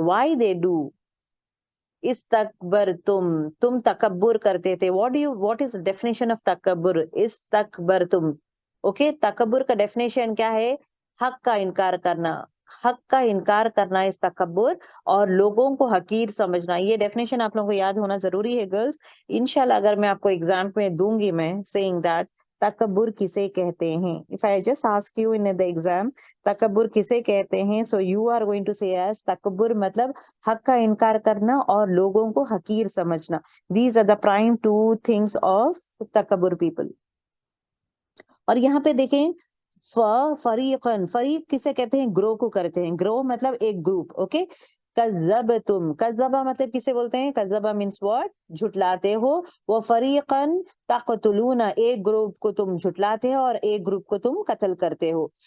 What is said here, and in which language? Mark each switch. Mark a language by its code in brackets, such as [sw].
[en] why they do؟ [ar] استکبر تم [ur] تکبر کرتے تھے. [en] what is the definition of تکبر؟ [ar] استکبر تم. [ur] اوکے تکبر کا ڈیفینیشن کیا ہے؟ حق کا انکار کرنا، حق کا انکار کرنا اس تکبر، اور لوگوں کو حقیر سمجھنا. یہ ڈیفینیشن آپ لوگوں کو یاد ہونا ضروری ہے گرلز. انشاءاللہ اگر میں آپ کو ایگزام میں دوں گی میں [en] saying that [ur] تکبر کسے کہتے ہیں. [en] if I just ask you in the exam [ur] تکبر کسے کہتے ہیں، [en] so you are going to say as [ur] تکبر مطلب حق کا انکار کرنا اور لوگوں کو حقیر سمجھنا. [en] These are the prime two things of تکبر people. [ur] اور یہاں پہ دیکھیں فریقن، فریق کسے کہتے ہیں؟ گروہ کو کرتے ہیں. گروہ مطلب ایک گروپ. اوکے کذبتم، کذبہ مطلب کسے بولتے ہیں؟ کذبہ [en] means what؟ [ur] جھٹلاتے ہو. وہ فریقن تقتلون، ایک گروپ کو تم جھٹلاتے ہو اور ایک گروپ کو تم قتل کرتے ہو.